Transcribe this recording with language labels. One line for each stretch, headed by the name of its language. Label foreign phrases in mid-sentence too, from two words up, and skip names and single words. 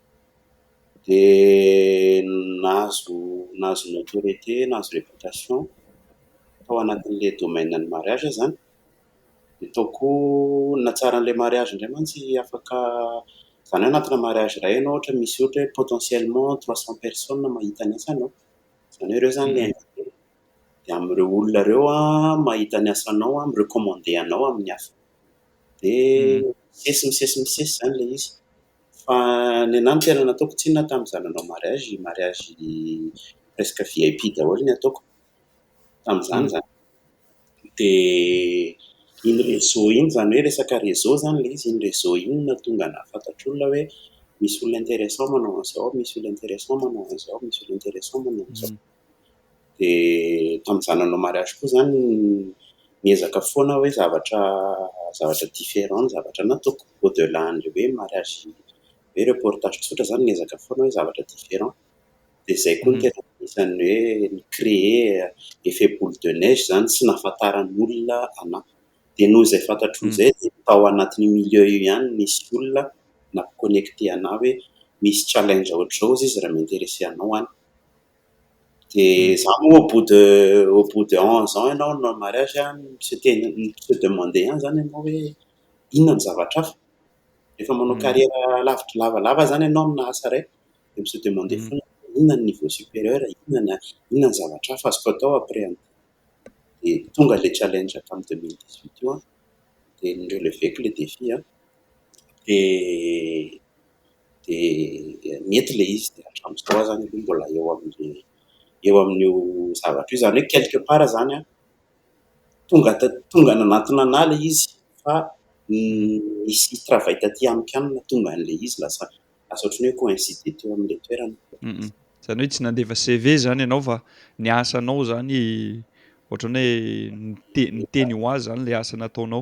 Malagasy: Dia nahazo notoriété, nahazo réputation tao anatin'ilay domaine-ny mariage zany. Dia taoko natsara an'ilay mariage indray mantsy afaka zany hoe anatina mariage iray ianao ohatra misy ohatra hoe
French: potentiellement 300 personnes
Malagasy: mahita ny asanao. Zany hoe ireo zany ilay invité. Dia amin'ireo olona ireo mahita ny asanao mirecommandé anao amin'ny hafa. Dia misesy zany ilay izy. Fa ny anahy ny tena nataoko tsy inona tamin'izany nanao
French: mariage presque VIP
Malagasy: daholo ny ataoko tamin'izany zany. Dia iny réseau iny zany hoe resaka réseau zany ilay izy, iny réseau iny nahatonga nahafantatr'olona hoe misy olona intéressant manao an'izao, misy olona intéressant manao an'izao, misy olona intéressant manao an'izao. Dia tamin'izany nanao mariage koa zany niezaka foana hoe zavatra différent zavatra nataoko au-delà an'ilay hoe mariage hoe reportage tsotra zany niezaka foana hoe zavatra différent. Dia izay koa ny tena isan'ny hoe ny
French: créer effet boule de neige
Malagasy: zany tsy nahafantaran'olona anahy. Dia noho izay fantatro izay dia tao anatin'ny milieu io ihany misy olona nampiconnecté anahy hoe misy challenge ohatr'izao izy raha m'intéressé anao any. Dia za moa
French: au bout de 11 ans
Malagasy: ianao nanao mariage
French: se demander
Malagasy: ihany zany ianao hoe inona ny zavatra hafa. Rehefa manao carrière lavitra lavalava zany ianao amina asa iray dia
French: se demander
Malagasy: foana inona ny niveau supérieur, inona ny zavatra hafa azoko atao après an'ity. Dia tonga ilay challenge tamin'ny 2018 io dia nireleveko ilay défi dia mety ilay izy dia hatramin'izao aho zany mbola eo amin'io zavatra io zany hoe
French: quelque part
Malagasy: zany tonga nanantona anahy ilay izy fa nisy travail taty amiko ihany nahatonga an'ilay izy lasa ohatran'ny hoe coïncide teo amin'ilay toerana. Zany hoe tsy nandefa CV zany ianao fa ny asanao zany ohatran'ny hoe niteny ho azy zany ilay asa nataonao.